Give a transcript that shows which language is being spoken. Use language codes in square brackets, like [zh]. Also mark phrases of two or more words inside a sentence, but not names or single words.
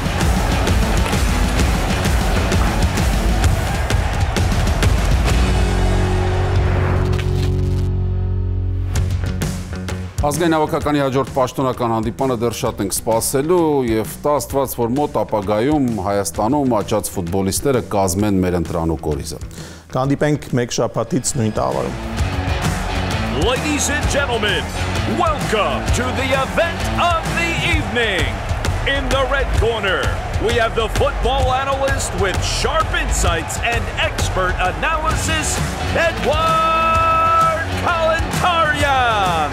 [hy] Ազգային հավաքականի հաջորդ պաշտոնական հանդիպանը դեռ շատ ենք սպասելու եւ տա Աստված, որ մոտ ապագայում Հայաստանում աճած ֆուտբոլիստները կազմեն մեր ընտրանուկ օրիզը։ Կհանդիպենք մեկ շաբաթից նույն տաղավարում։ [en] Ladies and gentlemen, welcome to the event of the evening. In the red corner, we have the football analyst with sharp insights and expert analysis, Edward Kalantarian.